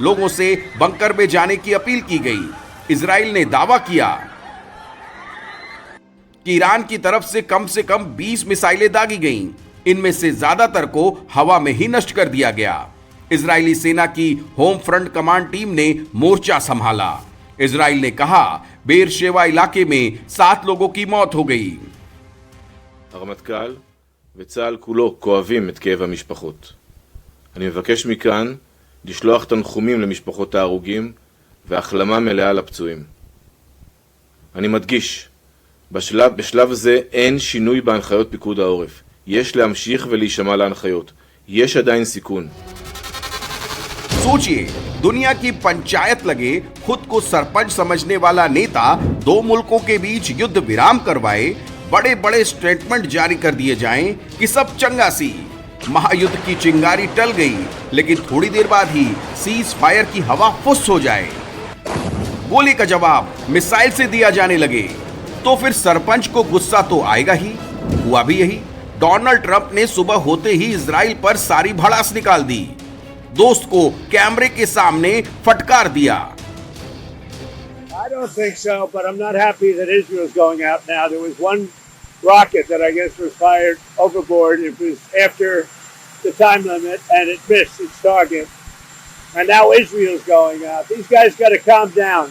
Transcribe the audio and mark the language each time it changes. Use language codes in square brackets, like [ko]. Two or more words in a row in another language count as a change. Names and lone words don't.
[hi] लोगों से बंकर में जाने की अपील की गई। इजराइल ने दावा किया कि ईरान की तरफ से कम 20 मिसाइलें दागी गईं। इनमें से ज्यादातर को हवा में ही नष्ट कर दिया गया। इजरायली सेना की [en] home front command team [hi] ने मोर्चा संभाला। इजराइल ने कहा बेरशेवा इलाके में 7 लोगों की मौत हो गई। [he] הרמטכ"ל וצה"ל כולו כואבים את כאב המשפחות. אני מבקש מכאן לשלוח תנחומים למשפחות ההרוגים והחלמה מלאה לפצועים. אני מדגיש, בשלב זה אין שינוי בהנחיות פיקוד העורף. יש להמשיך ולהישמע להנחיות. יש עדיין סיכון. [hi] सोचिए, दुनिया की पंचायत लगे खुद को सरपंच समझने वाला नेता 2 मुल्कों के बीच युद्ध विराम करवाए, बड़े बड़े स्टेटमेंट जारी कर दिए जाएं कि [pa] ਸਭ ਚੰਗਾ ਸੀ। [hi] महायुद्ध की चिंगारी टल गई, लेकिन थोड़ी देर बाद ही [en] cease fire [hi] की हवा फुस हो जाए। गोली का जवाब मिसाइल से दिया जाने लगे, तो फिर सरपंच को गुस्सा तो आएगा ही। हुआ भी यही। डोनाल्ड ट्रंप ने सुबह होते ही इजराइल पर सारी भड़ास निकाल दी। दोस्त को कैमरे के सामने फटकार दिया। [en] I don't think so, but I'm not happy that Israel's going out now. There was one rocket that I guess was fired overboard. It was after the time limit and it missed its target. And now Israel's going out. These guys got to calm down.